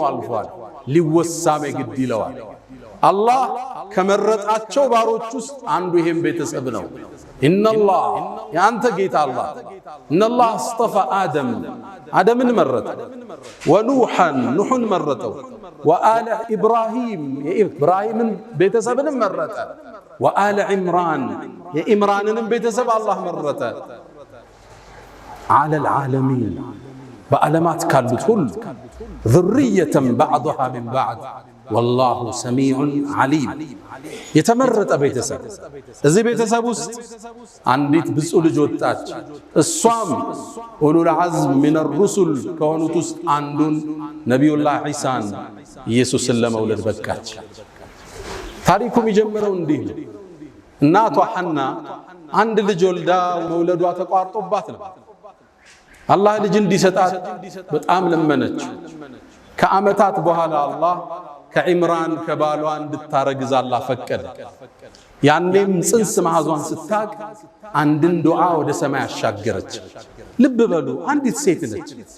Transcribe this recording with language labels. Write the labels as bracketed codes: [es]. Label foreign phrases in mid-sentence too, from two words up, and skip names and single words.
[am] አልፏል ሊወሳም ግድ ይለዋል አላህ ከመረጣቸው ባሮች ውስጥ አንዱ ይሄም ቤተሰብ ነው ኢነላህ ያንተ ጌታ አላህ [ar] إن الله اصطفى [am] አደምን መረጠ ኑሕን መረጠው [ar] وآل إبراهيم [am] የኢብራሂምን ቤተሰብንም መረጠ [ar] وآل عمران [am] የዕምራንንም ቤተሰብ አላህ መረጠ [ar] على العالمين [am] በዓለማት ካሉት ሁሉ [ar] ذرية بعضها من بعض والله سميع عليم [am] የተመረጠ ቤተሰብ እዚህ ቤተሰብ ውስጥ አንዲት ብፁዕ ልጅ ወጣች እሷም [ar] أولو العزم من [am] الرسل ከሆኑት ውስጥ አንዱን ነብዩላህ ዒሳን ኢየሱስን ለመውለድ በቃች ታሪኩ የሚጀምረው እንዲህ እናቷ ሐና አንድ ልጅ ወልዳ መውለዷ ተቋርጦባት ነው አላህ ልጅ እንዲሰጣት በጣም ለመነች ከዓመታት በኋላ አላህ ከዕምራን ከባሏ እንድታረግዝ አላህ ፈቀደ ያኔም ጽንስ ማህዟን ስታቅ አንድን ዱዓ ወደ ሰማይ አሻገረች ልብ በሉ አንዲት ሴት ነች